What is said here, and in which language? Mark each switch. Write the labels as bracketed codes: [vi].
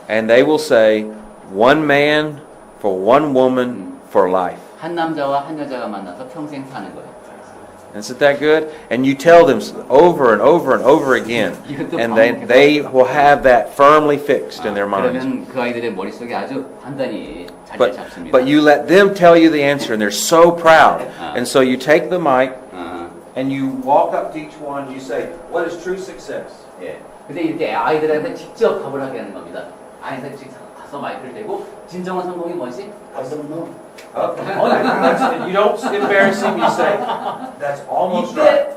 [en] And they will say, one man for one woman for life. [ko] 한 남자와 한 여자가 만나서 평생 사는 거예요. [en] Isn't that good? And you tell them over and over and over again, and they will have that firmly fixed in their minds. [ko] 그러면 그 아이들의 머릿속에 아주 단단히 자리를 잡습니다. [en] But you let them tell you the answer, and they're so proud. And so you take the mic, and you walk up to each one, and you say, what is true success? [ko] 예. 근데 이렇게 아이들한테 직접 답을 하게 하는 겁니다. 아이들 직접 가서 마이크를 대고 진정한 성공이 뭐지? [en] You don't embarrass him, you say, that's almost right.